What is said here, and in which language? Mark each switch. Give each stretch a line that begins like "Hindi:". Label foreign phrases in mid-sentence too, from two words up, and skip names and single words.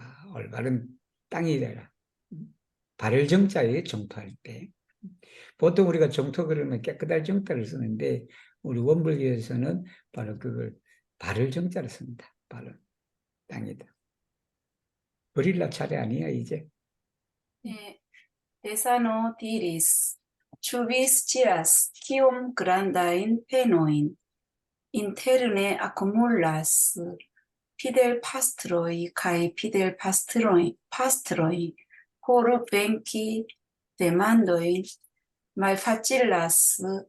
Korean: 올바른 땅이 되라. 발을 정자에 정토할 때. 보통 우리가 정토 그러면 깨끗할 정자를 쓰는데 우리 원불교에서는 바로 그걸 발을 정자를 씁니다. 발은 땅이다. 버릴라 차례 아니야 이제. 네.
Esperanto: Desano diris, ĉu vi scias kiom grandajn penojn interne akumulas fidelpastroj kaj fidelpastroj por venki demandojn malfacilas